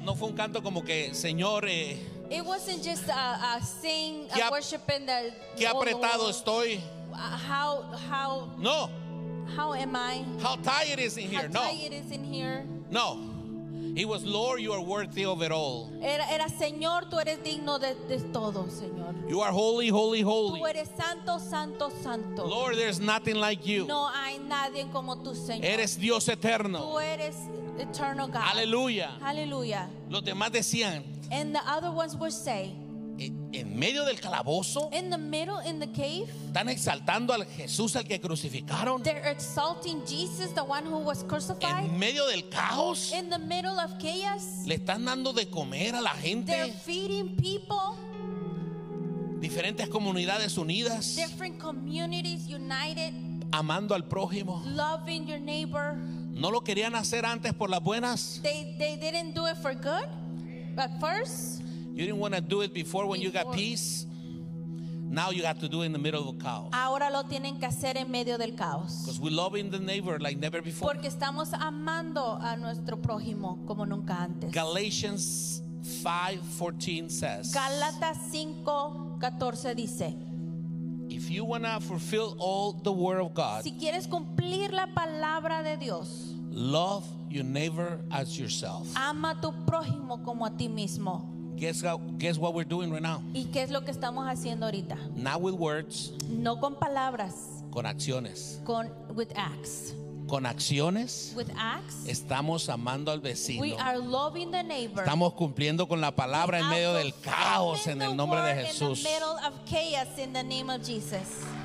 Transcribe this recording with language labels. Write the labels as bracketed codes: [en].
[es] No fue un canto como que, Señor. [en] It wasn't just a sing, a worship in the. [es] Qué apretado estoy. [en] How? [es] No. [en] How am I? How tired is in here? No. How tired is in here? [es] No. [en] It was Lord, you are worthy of it all. [es] Era Señor, tú eres digno de todo, Señor. [en] You are holy, holy, holy. [es] Tú eres santo, santo, santo. [en] Lord, there's nothing like you. [es] No hay nadie como tú, Señor. Eres Dios eterno. Tú eres [en] eternal God. Hallelujah. Hallelujah. [es] Los demás decían. [en] And the other ones would say. [es] En medio del calabozo. [en] In the middle, in the cave. [es] Están exaltando al Jesús al que crucificaron. [en] They're exalting Jesus, the one who was crucified. [es] En medio del caos. [en] In the middle of chaos. [es] Le están dando de comer a la gente. [en] They're feeding people. [es] Diferentes comunidades unidas. [en] Different communities united. [es] Amando al prójimo. [en] Loving your neighbor. [es] No lo querían hacer antes por las buenas. [en] They didn't do it for good, but first. You didn't want to do it before when you got peace. Now you have to do it in the middle of chaos. [es] Ahora lo tienen que hacer en medio del caos. [en] Because we're loving the neighbor like never before. [es] Porque estamos amando a nuestro prójimo como nunca antes. [en] Galatians 5:14 says. [es] Gálatas 5:14 dice. [en] If you want to fulfill all the word of God. [es] Si quieres cumplir la palabra de Dios. [en] Love your neighbor as yourself. [es] Ama a tu prójimo como a ti mismo. [en] Guess what we're doing right now. [es] ¿Y qué es lo que estamos haciendo ahorita? [en] Not with words. [es] No con palabras. Con acciones. Con [en] with acts. [es] Con acciones. [en] With acts. [es] Estamos amando al vecino. [en] We are loving the neighbor. [es] Estamos cumpliendo con la palabra en medio del caos en el nombre de Jesús. [en] In the middle of chaos in the name of Jesus.